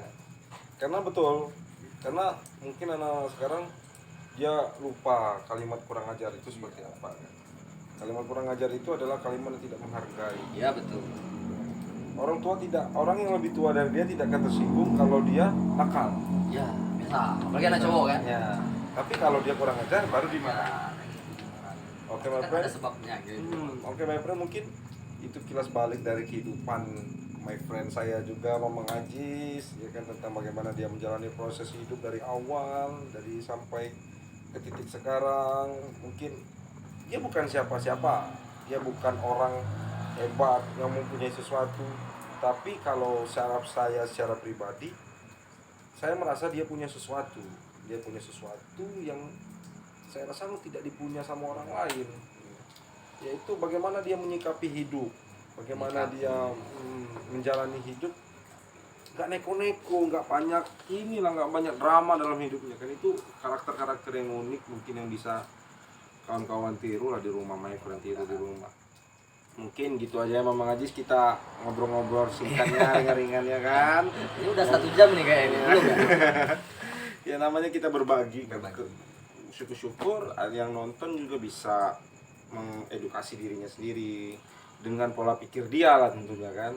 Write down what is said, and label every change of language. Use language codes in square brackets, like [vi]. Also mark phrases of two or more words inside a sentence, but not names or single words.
[id] Karena betul, karena mungkin anak sekarang dia lupa kalimat kurang ajar itu seperti apa kan. Kalimat kurang ajar itu adalah kalimat yang tidak menghargai. Iya betul. Orang yang lebih tua dari dia tidak akan tersinggung kalau dia nakal. Ya biasa, apalagi anak cowok kan. Ya. Tapi kalau dia kurang ajar baru dimarahin. Oke, my Kan friend. ada sebabnya gitu. Oke, [en] my friend, [id] mungkin itu kilas balik dari kehidupan [en] my friend [id] saya juga, Mamang Ajis, ya kan, tentang bagaimana dia menjalani proses hidup dari awal, dari sampai ke titik sekarang. Mungkin dia bukan siapa-siapa, dia bukan orang hebat yang mempunyai sesuatu, tapi kalau secara pribadi, saya merasa dia punya sesuatu yang saya rasa tidak dipunya sama orang lain, yaitu bagaimana dia menyikapi hidup, bagaimana dia menjalani hidup, nggak neko-neko, nggak banyak drama dalam hidupnya kan. Itu karakter yang unik, mungkin yang bisa kawan-kawan tiru lah di rumah, [en] my friend [id] tiru di rumah. Mungkin gitu aja Mamang Ajis, kita ngobrol-ngobrol singkatnya, ringan-ringan ya kan. Ini udah 1 jam nih kayaknya. Belum ya? Ya namanya kita berbagi. Syukur-syukur yang nonton juga bisa mengedukasi dirinya sendiri dengan pola pikir dia lah tentunya kan.